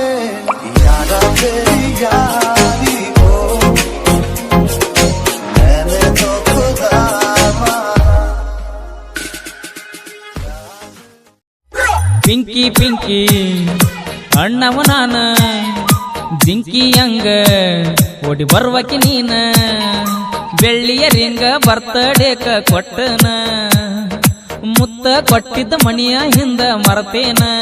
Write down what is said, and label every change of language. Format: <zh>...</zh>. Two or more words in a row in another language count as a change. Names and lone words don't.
<hi>यारा तेरी यारी को मैंने तो खुदा माना.</hi> <kn>ಪಿಂಕಿ ಪಿಂಕಿ ಅಣ್ಣವ ನಾನ ಜಿಂಕಿ ಹಂಗ ಓಡಿ ಬರ್ವಕಿ ನೀನ. ಬೆಳ್ಳಿಯ ರಿಂಗ ಬರ್ತಡೇಕ ಕೊಟ್ಟನ, ಮುತ್ತ ಕೊಟ್ಟಿದ್ದ ಮಣಿಯ ಹಿಂದ ಮರತೇನ.</kn>